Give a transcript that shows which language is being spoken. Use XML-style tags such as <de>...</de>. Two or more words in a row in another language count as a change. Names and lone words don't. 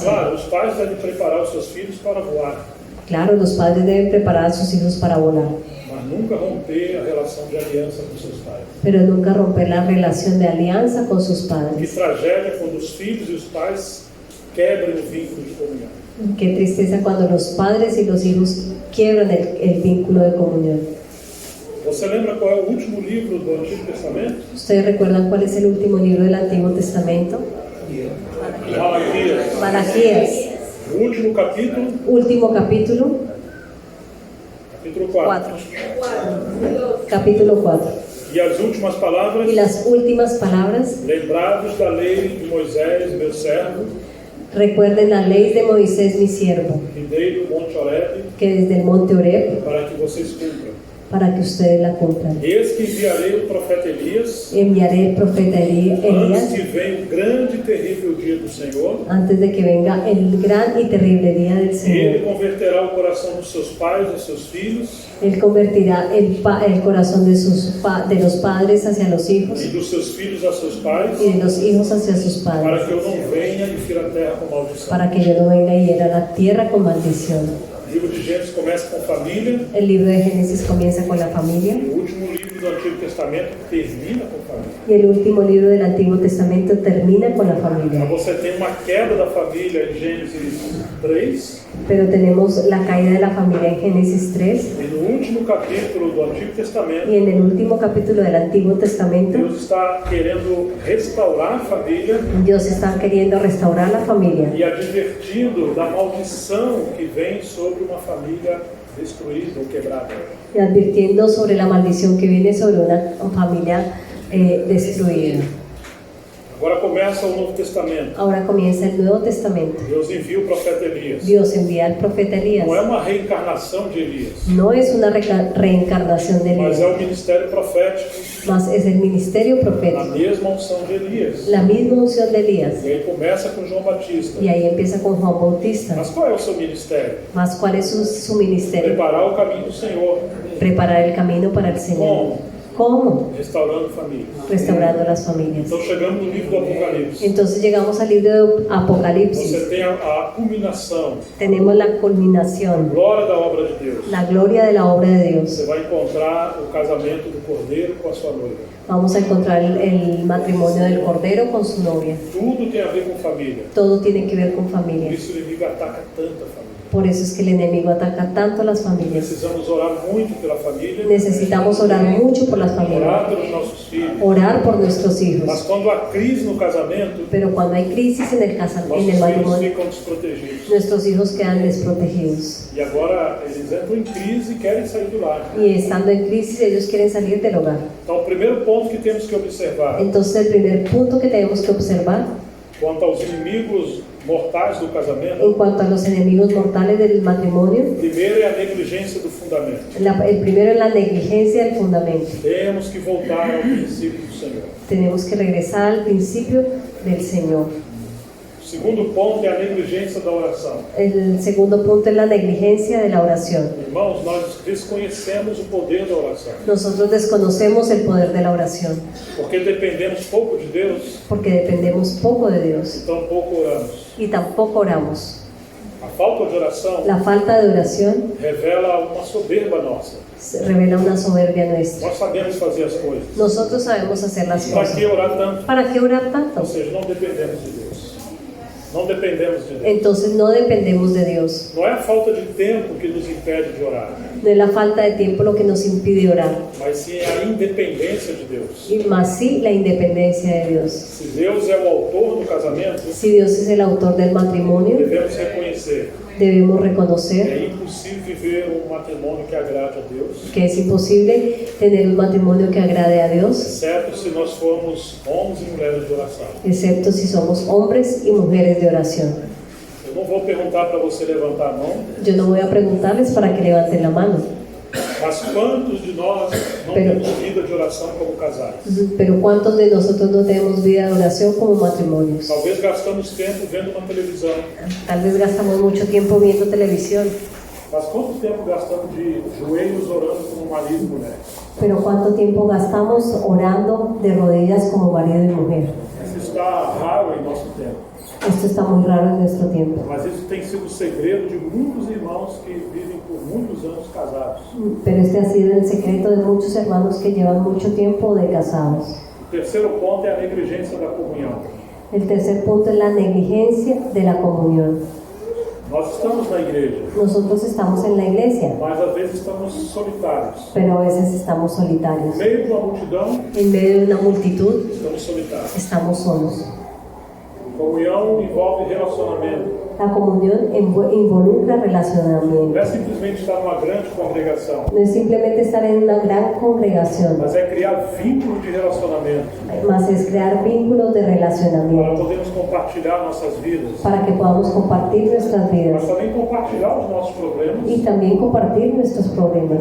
<pt>Claro, os pais devem preparar os seus filhos para voar,</pt> <es>Claro, los padres deben preparar a sus hijos para volar,</es> <pt>mas nunca romper a relação de aliança com seus pais.</pt> <es>pero nunca romper la relación de alianza con sus</es> <pt>Que</pt> <es>padres.</es> <pt>tragédia quando os filhos e os pais quebram o vínculo de comunhão.</pt> <es>Qué tristeza cuando los padres y los hijos quiebran el vínculo de comunión.</es> <pt>Você lembra qual é o último livro do Antigo Testamento?</pt> <es>¿Ustedes recuerdan cuál es el último libro del Antiguo Testamento?</es> <pt>Malaquias.</pt> <es>Malaquías,</es> <pt>O último capítulo,</pt> <es>último capítulo</es> <pt>capítulo 4.</pt> <es>4. Capítulo 4.</es> <pt>E as últimas palavras,</pt> <es>Y las últimas palabras,</es> <pt>lembrados da lei de Moisés, meu servo,</pt> <es>recuerden la ley de Moisés, mi siervo,</es> <pt>que dei do Monte Horebe,</pt> <es>que desde el monte Oreb,</es> <pt>para que vocês cumpram.</pt> <es>para que ustedes la cumplan.</es> <pt>Eis que enviarei o profeta Elias,</pt> <es>Enviaré el profeta</es> <pt>antes</pt> <es>Elías</es> <pt>que venha o grande e terrível dia do Senhor,</pt> <es>antes de que venga el gran y terrible día del</es> <pt>e ele</pt> <es>Señor.</es> <pt>converterá o coração dos seus pais e dos seus filhos,</pt> <es>Él convertirá el corazón de los padres hacia los hijos</es> <pt>e dos seus filhos a seus pais,</pt> <es>y de los hijos hacia sus</es> <pt>para</pt> <es>padres,</es> <pt>que eu não venha e fira a terra com maldição.</pt> <es>para que yo no venga y hiera la tierra con maldición.</es> <pt>O livro de Gênesis começa com família,</pt> <es>El libro de Génesis comienza con la familia</es> <pt>e o último livro do Antigo Testamento termina com família.</pt> <es>y el último libro del Antiguo Testamento termina con la</es> <pt>Mas</pt> <es>familia.</es> <pt>você tem uma queda da família em Gênesis 3,</pt> <es>Pero tenemos la caída de la familia en Génesis 3</es> <pt>e no último capítulo do Antigo Testamento,</pt> <es>y en el último capítulo del Antiguo Testamento</es> <pt>Deus está querendo restaurar a família</pt> <es>Dios está queriendo restaurar la familia</es> <pt>e advertindo da maldição que vem sobre uma família destruída ou quebrada.</pt> <es>y advirtiendo sobre la maldición que viene sobre una familia destruida.</es> <pt>Agora começa o Novo Testamento.</pt> <es>Ahora comienza el Nuevo Testamento.</es> <pt>Deus envia o profeta Elias.</pt> <es>Dios envía al profeta Elías.</es> <pt>Não é uma reencarnação de Elias,</pt> <es>No es una reencarnación de</es> <pt>mas é</pt> <es>Elías,</es> <pt>o ministério profético,</pt> <es>mas es el ministerio</es> <pt>a</pt> <es>profético,</es> <pt>mesma unção de Elias.</pt> <es>la misma unción de Elías.</es> <pt>E aí começa com João Batista.</pt> <es>Y ahí empieza con Juan Bautista.</es> <pt>Mas qual é o seu ministério?</pt> <es>Mas ¿cuál es su ministerio?</es> <pt>Preparar o caminho do Senhor,</pt> <es>Preparar el camino para el Señor. ¿Cómo?</es> <pt>restaurando famílias.</pt> <es>Restaurando las familias.</es> <pt>Então chegamos no livro do Apocalipse.</pt> <es>Entonces llegamos al libro de Apocalipsis.</es> <pt>Você tem a culminação,</pt> <es>Tenemos la culminación,</es> <pt>glória da obra de Deus.</pt> <es>la gloria de la obra de Dios.</es> <pt>Você vai encontrar o casamento do Cordeiro com a sua noiva.</pt> <es>Vamos a encontrar el matrimonio del Cordero con su novia.</es> <pt>Tudo tem a ver com família.</pt> <es>Todo tiene que ver con</es> <pt>Por</pt> <es>familia.</es> <pt>isso o inimigo ataca tanta família.</pt> <es>Por eso es que el enemigo ataca tanto a las familias.</es> <pt>Precisamos orar muito pela família,</pt> <es>Necesitamos orar mucho por las familias,</es> <pt>orar pelos nossos filhos.</pt> <es>orar por nuestros</es> <pt>Mas</pt> <es>hijos.</es> <pt>quando há crise no casamento,</pt> <es>Pero cuando hay crisis en el</es> <pt>nossos</pt> <es>en el</es> <pt>filhos</pt> <es>matrimonio,</es> <pt>ficam desprotegidos.</pt> <es>nuestros hijos quedan desprotegidos.</es> <pt>E agora eles entram em crise e querem sair do lar.</pt> <es>Y estando en crisis, ellos quieren salir del hogar.</es> <pt>Então, o primeiro ponto que temos que observar</pt> <es>Entonces, el primer punto que tenemos que observar</es> <pt>quanto aos inimigos mortais do</pt> <es>en</es> <pt>casamento,</pt> <es>cuanto a los enemigos mortales del matrimonio,</es> <pt>primeiro é a negligência do fundamento.</pt> <es>el primero es la negligencia del fundamento.</es> <pt>Temos que voltar ao princípio do Senhor.</pt> <es>Tenemos que regresar al principio del Señor.</es> <pt>O segundo ponto é a negligência da oração.</pt> <es>El segundo punto es la negligencia de la oración.</es> <pt>Irmãos, nós desconhecemos o poder da oração,</pt> <es>Nosotros desconocemos el poder de la oración</es> <pt>porque dependemos pouco de Deus,</pt> <es>porque dependemos poco de Dios</es> <pt>então pouco oramos.</pt> <es>y tampoco oramos.</es> <pt>A falta de oração</pt> <es>La falta de oración</es> <pt>revela uma soberba nossa.</pt> <es>revela una soberbia nuestra.</es> <pt>Nós sabemos fazer as coisas.</pt> <es>Nosotros sabemos hacer las</es> <pt>Para</pt> <es>cosas.</es> <pt>que orar tanto?</pt> <es>¿Para qué orar tanto?</es> <pt>Ou seja, não dependemos de Deus. Não dependemos de Deus.</pt> <es>Entonces no dependemos de Dios.</es> <pt>Não é a falta de tempo que nos impede de orar,</pt> <es>No es la falta de tiempo lo que nos impide orar,</es> <pt>mas sim a independência de Deus.</pt> <es>y más sí la independencia de Dios.</es> <pt>Se Deus é o autor do casamento,</pt> <es>Si Dios es el autor del matrimonio,</es> <pt>devemos reconhecer</pt> <es>debemos</es> <pt>que</pt> <es>reconocer</es> <pt>é impossível viver um matrimônio que agrade a Deus,</pt> <es>que es imposible tener un matrimonio que agrade a Dios,</es> <pt>exceto se nós formos homens e mulheres de oração.</pt> <es>excepto si somos hombres y mujeres de oración.</es> <pt>Eu não vou perguntar para você levantar a mão,</pt> <es>Yo no voy a preguntarles para que levanten la mano,</es> <pt>mas quantos de nós não temos vida de oração como casais?</pt> <es>pero ¿cuántos de nosotros no tenemos vida de oración como matrimonios?</es> <pt>Talvez gastamos tempo vendo uma televisão,</pt> <es>Tal vez gastamos mucho tiempo viendo televisión,</es> <pt>mas quanto tempo gastamos de joelhos orando como marido e mulher?</pt> <es>pero ¿cuánto tiempo gastamos orando de rodillas como marido y mujer?</es> <pt>Isso está raro em nosso tempo,</pt> <es>Esto está muy raro en nuestro tiempo,</es> <pt>mas isso tem sido o segredo de muitos irmãos que vivem por muitos anos casados.</pt> <es>pero este ha sido el secreto de muchos hermanos que llevan mucho tiempo de casados.</es> <pt>O terceiro ponto é a negligência da comunhão.</pt> <es>El tercer punto es la negligencia de la comunión.</es> <pt>Nós estamos na igreja,</pt> <es>Nosotros estamos en la iglesia,</es> <pt>mas às vezes estamos solitários.</pt> <es>pero a veces estamos</es> <pt>No</pt> <es>solitarios.</es> <pt>meio de uma multidão,</pt> <es>En medio de una multitud,</es> <pt>estamos solitários.</pt> <es>estamos solos.</es> <pt>Comunhão envolve relacionamento.</pt> <es>La comunión involucra relacionamiento.</es> <pt>Não é simplesmente estar numa grande congregação,</pt> <es>No es simplemente estar en una gran congregación,</es> <pt>mas é criar vínculos de relacionamento</pt> <es>más es crear vínculos de</es> <pt>para</pt> <es>relacionamiento</es> <pt>podermos compartilhar nossas vidas,</pt> <es>para que podamos compartir nuestras vidas</es> <pt>mas também compartilhar os nossos problemas</pt> <es>y también compartir nuestros</es> <pt>com</pt> <es>problemas</es>